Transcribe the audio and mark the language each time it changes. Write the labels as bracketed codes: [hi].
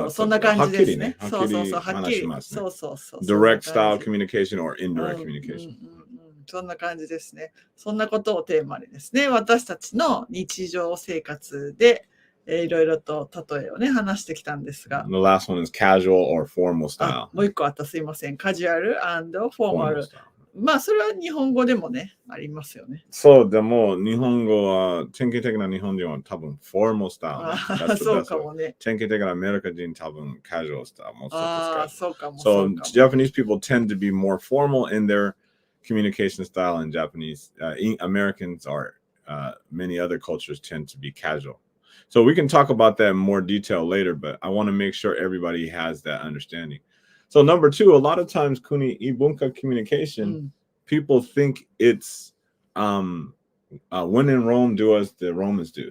[ja] そう、そんな感じですね。はっきり話しますね。そう。 [en] Direct style communication or indirect communication. [ja] そんな感じですね。そんなことをテーマにですね、私たちの日常生活で、いろいろと例えをね、話してきたんですが。 [en] The last one is casual or formal style. [ja] もう一個あった、すいません。カジュアル&フォーマル。まあ、それは日本語でもね、ありますよね。そう、でも、日本語は、典型的な日本人は多分、フォーマルスタイル。そうかもね。典型的なアメリカ人多分、カジュアルスタイル。そうかも。 [en] So, Japanese people tend to be more formal in their communication style, and Japanese, Americans or many other cultures tend to be casual. So we can talk about that in more detail later, but I want to make sure everybody has that understanding. So number 2, a lot of times, Kuni, Ibunka communication, people think it's when in Rome, do as the Romans do.